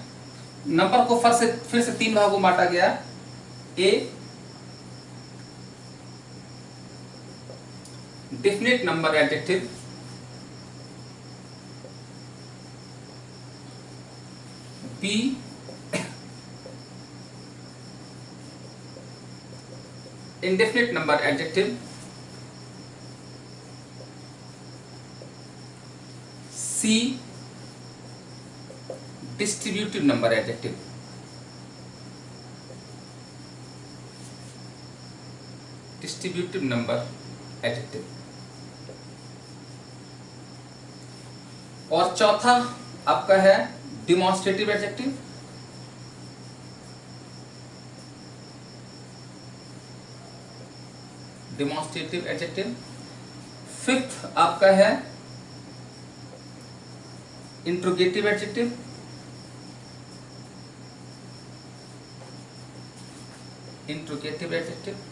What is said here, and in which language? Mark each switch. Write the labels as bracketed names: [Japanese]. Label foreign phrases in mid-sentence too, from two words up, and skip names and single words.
[Hindi] नंबर को फिर से 3 भागों में बांटा गया। [English] A definite number adjective, B indefinite number adjective, C distributive number adjective, distributive number adjective, [Hindi] और चौथा आपका है [English] demonstrative adjective, demonstrative adjective. फिफ्थ [Hindi] आपका है [English] interrogative adjective, interrogative adjective.